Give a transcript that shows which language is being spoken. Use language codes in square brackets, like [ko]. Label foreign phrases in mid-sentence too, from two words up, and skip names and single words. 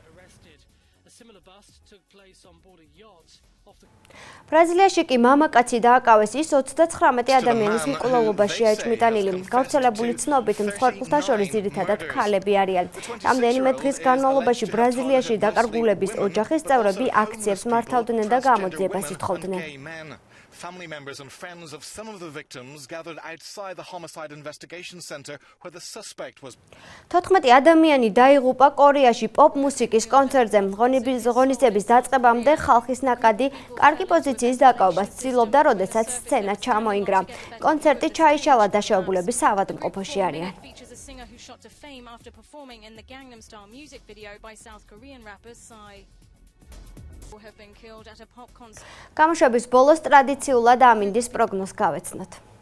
[ka] ბრაზილიაში კი მამაკაცი დააკავეს, ის 39 ადამიანის მკვლელობაში აიჭმიტანილი. გავრცელებული ცნობით, მსხვერპლთა შორის ძირითადად ქალები არიან. რამდენიმე დღის განმავლობაში ბრაზილიაში დაკარგულების ოჯახის წევრები აქციებს მართავდნენ და გამოძიებას ითხოვდნენ. [en] Family members and friends of some of the victims gathered outside the homicide investigation center where the suspect was. [ka] 14 ადამიანი დაიღუპა კორეაში პოპ მუსიკის კონცერტზე. ღონისძიების დაწყებამდე ხალხის ნაკადი კარგი პოზიციის დაკავებას ცდილობდა, როდესაც სცენა ჩამოინგრა. კონცერტი ჩაიშალა, დაშავებულები საავადმყოფოში არიან. გამოშვების ბოლოს ტრადიციულად ამინდის პროგნოზს გავეცნოთ.